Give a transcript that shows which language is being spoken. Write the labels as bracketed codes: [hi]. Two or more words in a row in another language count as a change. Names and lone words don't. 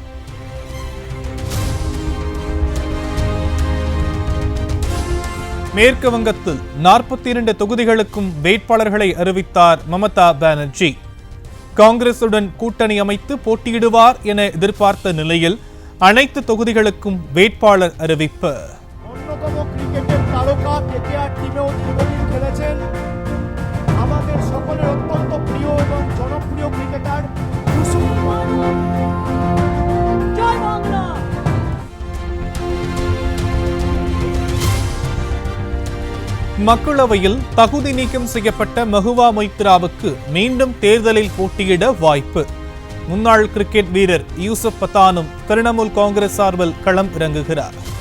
[ta] மேற்கு வங்கத்தில் 42 தொகுதிகளுக்கும் வேட்பாளர்களை அறிவித்தார் மமதா பானர்ஜி. காங்கிரசுடன் கூட்டணி அமைத்து போட்டியிடுவார் என எதிர்பார்த்த நிலையில் அனைத்து தொகுதிகளுக்கும் வேட்பாளர் அறிவிப்பு. [bn] ক্রিকেটের তারকা কেকেআর টিমেও দীর্ঘদিন খেলেছেন আমাদের সকলের অত্যন্ত প্রিয় এবং জনপ্রিয় ক্রিকেটার ইউসুফ পাঠান। জয় বাংলা। [ta] மக்களவையில் தகுதி நீக்கம் செய்யப்பட்ட மஹுவா மொய்த்ராவுக்கு மீண்டும் தேர்தலில் போட்டியிட வாய்ப்பு. முன்னாள் கிரிக்கெட் வீரர் யூசுப் பத்தானும் திரிணாமுல் காங்கிரஸ் சார்பில் களம் இறங்குகிறார்.